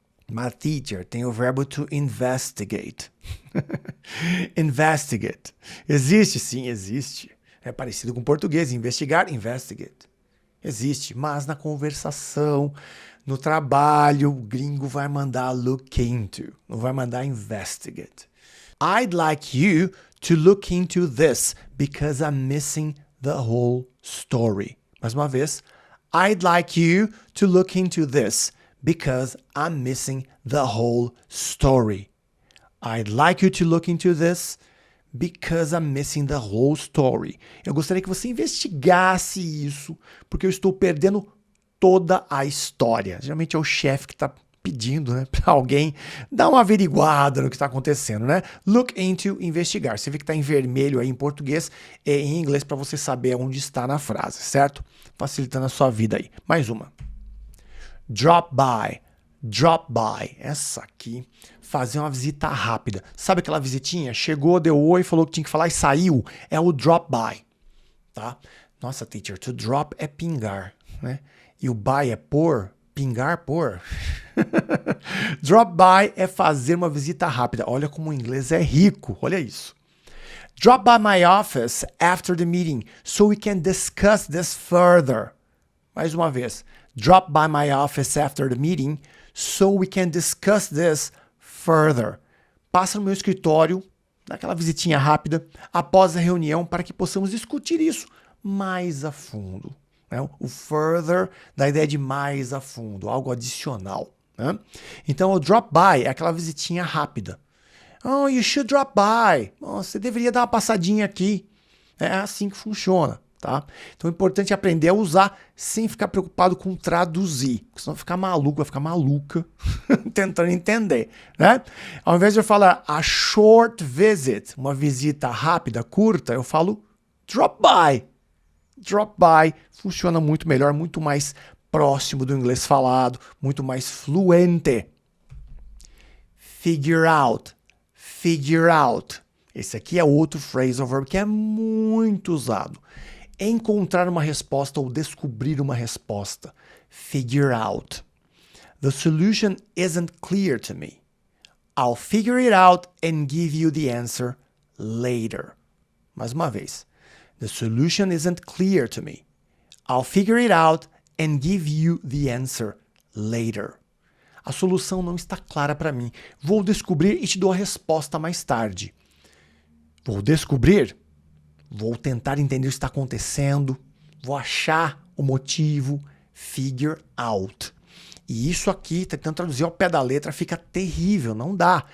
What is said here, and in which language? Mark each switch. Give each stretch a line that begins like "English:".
Portuguese: Mas, teacher, tem o verbo to investigate. Investigate. Existe? Sim, existe. É parecido com português. Investigar, investigate. Existe, mas na conversação, no trabalho, o gringo vai mandar look into, não vai mandar investigate.
English: I'd like you to look into this because I'm missing the whole story.
Portuguese: Mais uma vez.
English: I'd like you to look into this because I'm missing the whole story. I'd like you to look into this because I'm missing the whole story.
Portuguese: Eu gostaria que você investigasse isso, porque eu estou perdendo toda a história. Geralmente é o chefe que está pedindo, né, para alguém dar uma averiguada no que está acontecendo, né? Look into, investigar. Você vê que está em vermelho aí em português e em inglês para você saber onde está na frase, certo? Facilitando a sua vida aí. Mais uma. Drop by. Drop by. Essa aqui, fazer uma visita rápida. Sabe aquela visitinha? Chegou, deu oi, falou que tinha que falar e saiu. É o drop by, tá? Nossa, teacher, to drop é pingar, né? E o by é pôr, pingar, pôr. Drop by é fazer uma visita rápida. Olha como o inglês é rico, olha isso.
English: Drop by my office after the meeting so we can discuss this further.
Portuguese: Mais uma vez.
English: Drop by my office after the meeting so we can discuss this further.
Portuguese: Passa no meu escritório, dá aquela visitinha rápida, após a reunião, para que possamos discutir isso mais a fundo. Né? O further dá a ideia de mais a fundo, algo adicional. Né? Então, o drop by é aquela visitinha rápida.
English: Oh, you should drop by.
Portuguese: Oh, você deveria dar uma passadinha aqui. É assim que funciona. Tá? Então é importante aprender a usar sem ficar preocupado com traduzir, porque senão vai ficar maluco, vai ficar maluca tentando entender, né? Ao invés de eu falar
English: a short visit,
Portuguese: uma visita rápida, curta, eu falo drop by. Drop by funciona muito melhor, muito mais próximo do inglês falado, muito mais fluente. Figure out. Figure out. Esse aqui é outro phrasal verb que é muito usado. Encontrar uma resposta ou descobrir uma resposta. Figure out.
English: The solution isn't clear to me. I'll figure it out and give you the answer later.
Portuguese: Mais uma vez.
English: The solution isn't clear to me. I'll figure it out and give you the answer later.
Portuguese: A solução não está clara para mim. Vou descobrir e te dou a resposta mais tarde. Vou descobrir, vou tentar entender o que está acontecendo, vou achar o motivo, figure out. E isso aqui, tentando traduzir ao pé da letra, fica terrível, não dá.